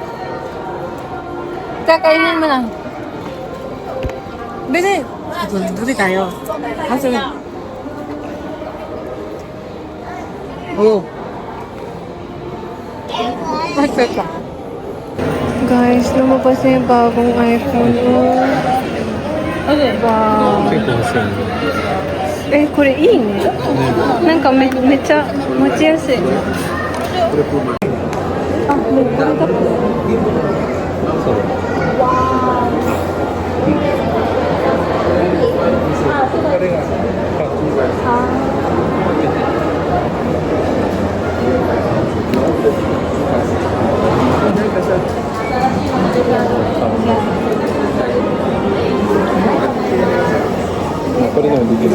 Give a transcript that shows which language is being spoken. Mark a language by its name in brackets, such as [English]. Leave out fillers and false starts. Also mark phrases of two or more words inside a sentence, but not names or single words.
[Filipino] Kakainin mo lang. Bili. Kasi tayo. Kasi... Oo. Perfect ka. Guys, lumabas na yung bagong iPhone. [English] Oh. Wow. [Japanese] 結構欲しいね。え、これいいね。なんかめっちゃ持ちやすい。あ、もうこれだ。そう。これがこれでもできる。